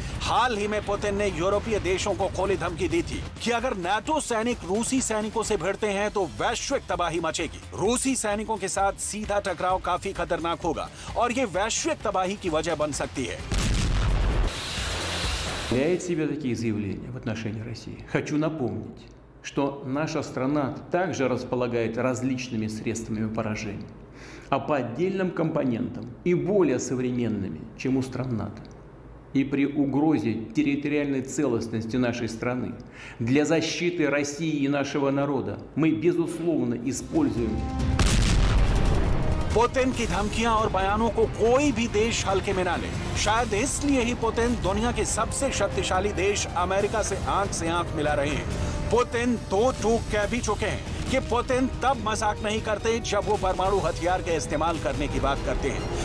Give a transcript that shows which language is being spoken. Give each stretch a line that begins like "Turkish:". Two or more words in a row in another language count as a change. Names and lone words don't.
Hindi: हाल ही में पुतिन ने यूरोपीय देशों को खुली धमकी दी थी कि अगर नाटो सैनिक रूसी सैनिकों से भिड़ते हैं तो वैश्विक तबाही मचेगी। रूसी सैनिकों के साथ सीधा टकराव काफी खतरनाक होगा और ये वैश्विक तबाही की वजह बन सकती है।
Russian: позволяет себе такие заявления в отношении России. Хочу напомнить, что наша страна также располагает различными средствами поражения, а по отдельным компонентам и более современными, чем у стран НАТО. И при угрозе территориальной целостности нашей страны для защиты России и нашего народа мы, безусловно, используем.
Hindi: पुतिन की धमकियां और बयानों को कोई भी देश हल्के में ना ले। शायद इसलिए ही पुतिन दुनिया के सबसे शक्तिशाली देश अमेरिका से आंख मिला रहे हैं। पुतिन दो टूक कह भी चुके हैं कि पुतिन तब मजाक नहीं करते जब वो परमाणु हथियार के इस्तेमाल करने की बात करते हैं।